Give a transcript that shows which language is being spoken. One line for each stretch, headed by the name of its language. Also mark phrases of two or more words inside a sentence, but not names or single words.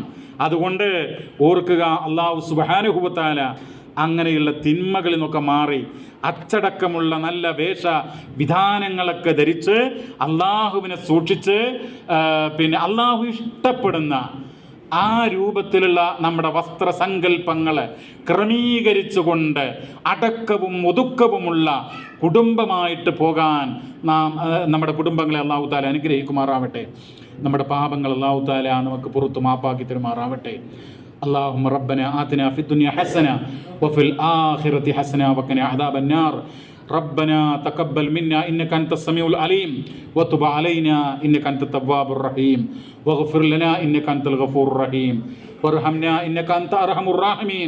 Malayalam: അതുകൊണ്ട് ഓർക്കുക, അല്ലാഹു
Arabic: سبحانه وتعالى
Malayalam: അങ്ങനെയുള്ള തിന്മകളിൽ നിന്നൊക്കെ മാറി അച്ചടക്കമുള്ള നല്ല വേഷ വിധാനങ്ങളൊക്കെ ധരിച്ച് അള്ളാഹുവിനെ സൂക്ഷിച്ച് പിന്നെ അള്ളാഹു ഇഷ്ടപ്പെടുന്ന ആ രൂപത്തിലുള്ള നമ്മുടെ വസ്ത്രസങ്കല്പങ്ങളെ ക്രമീകരിച്ചുകൊണ്ട് അടക്കവും ഒതുക്കവുമുള്ള കുടുംബമായിട്ട് പോകാൻ നമ്മുടെ കുടുംബങ്ങളെ അല്ലാഹു തആല അനുഗ്രഹിക്കുമാറാവട്ടെ. നമ്മുടെ പാപങ്ങൾ അല്ലാഹു തആല നമുക്ക് പുറത്തു മാപ്പാക്കി തരുമാറാവട്ടെ.
Arabic: اللهم ربنا آتنا في الدنيا حسنة وفي الآخرة حسنة وقنا عذاب النار. ربنا تقبل منا إنك أنت السميع العليم وتب علينا إنك أنت التواب الرحيم واغفر لنا إنك أنت الغفور الرحيم وارحمنا إنك أنت أرحم الراحمين.